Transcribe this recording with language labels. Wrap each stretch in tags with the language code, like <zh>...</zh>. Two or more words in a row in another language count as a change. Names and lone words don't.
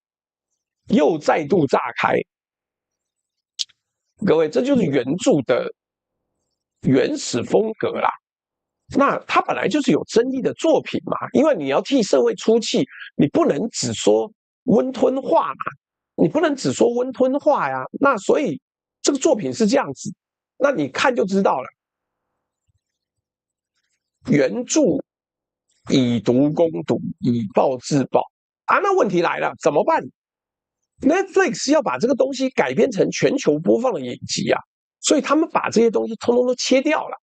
<zh>各位，這就是原著的原始風格啦。那它本來就是有爭議的作品嘛，因為你要替社會出氣，你不能只說溫吞話呀。那所以這個作品是這樣子，那你看就知道了。原著以毒攻毒，以暴制暴啊。那問題來了，怎麼辦？Netflix 要把這個東西改編成全球播放的影集啊，所以他們把這些東西通通都切掉了。</zh>